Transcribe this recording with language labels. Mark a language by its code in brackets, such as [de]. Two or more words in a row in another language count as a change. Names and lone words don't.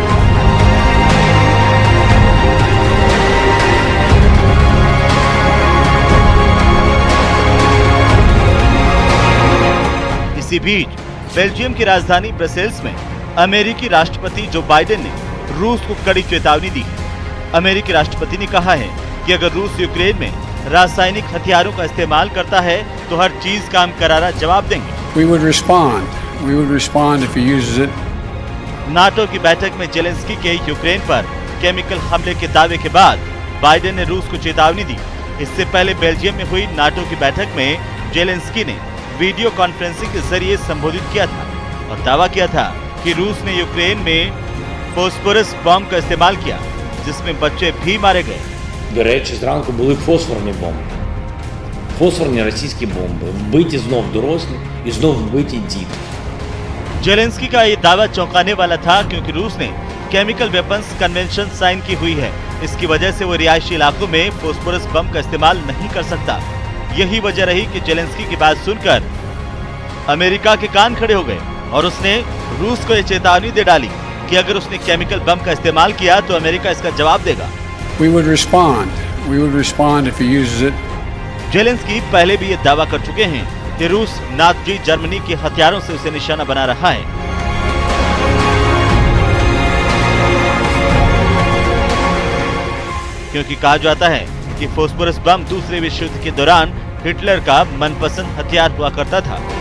[hi] इसी बीच बेल्जियम की राजधानी ब्रसेल्स में अमेरिकी राष्ट्रपति जो बाइडेन ने रूस को कड़ी चेतावनी दी है। अमेरिकी राष्ट्रपति ने कहा है कि अगर रूस यूक्रेन में रासायनिक हथियारों का इस्तेमाल करता है तो हर चीज का हम करारा जवाब देंगे। [en] We would respond. We would respond if he uses it. [hi] नाटो की बैठक में जेलेंस्की के यूक्रेन पर केमिकल हमले के दावे के बाद बाइडेन ने रूस को चेतावनी दी। इससे पहले बेल्जियम में हुई नाटो की बैठक में जेलेंस्की ने [en] video conferencing [hi] के जरिए संबोधित किया था और दावा किया था कि रूस ने यूक्रेन में [en] phosphorus bomb [hi] का इस्तेमाल किया, जिसमें बच्चे भी मारे गए। [uk] До речі, зранку були фосфорні бомби. Фосфорні російські бомби. Вбиті знов дорослі і знов вбиті діти. [hi] जेलेंस्की का ये दावा चौंकाने वाला था क्योंकि रूस ने [en] chemical weapons convention [hi] साइन की हुई है। इसकी वजह से वो रिहायशी इलाकों में [en] phosphorus bomb [hi] का इस्तेमाल नहीं कर सकता। यही वजह रही कि जेलेंस्की की बात सुनकर अमेरिका के कान खड़े हो गए और उसने रूस को यह चेतावनी दे डाली कि अगर उसने [en] chemical bomb [hi] का इस्तेमाल किया तो अमेरिका इसका जवाब देगा। [en] We would respond if he uses it. [hi] जेलेंस्की पहले भी ये दावा कर चुके हैं कि रूस नाज़ी जर्मनी के हथियारों से उसे निशाना बना रहा है। क्योंकि कहा जाता है कि [en] phosphorus bomb [hi] दूसरे विश्व युद्ध के दौरान हिटलर का मनपसंद हथियार हुआ करता था।